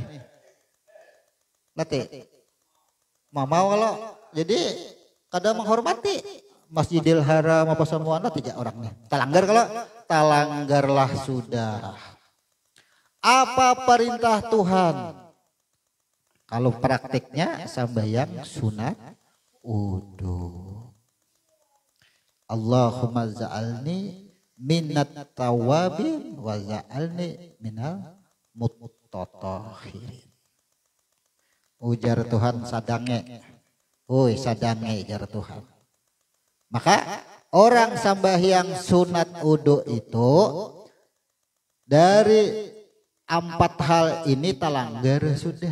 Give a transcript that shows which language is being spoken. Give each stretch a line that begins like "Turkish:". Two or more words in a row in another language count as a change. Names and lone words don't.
Banjar: Nanti mama kalau jadi kada menghormati Masjidil Haram apa semuanya tidak orangnya. Talanggar kalau talanggarlah sudah. Apa perintah Tuhan? Kalau praktiknya sambayang sunat wudu.
Arabic: اللهم اجعلني من التوابين واجعلني من المتطهرين.
Banjar: Ujar Tuhan sadange. Woi sadange ujar Tuhan. Maka orang sambahyang sunat wudu itu dari 4 hal ini talanggar sudah.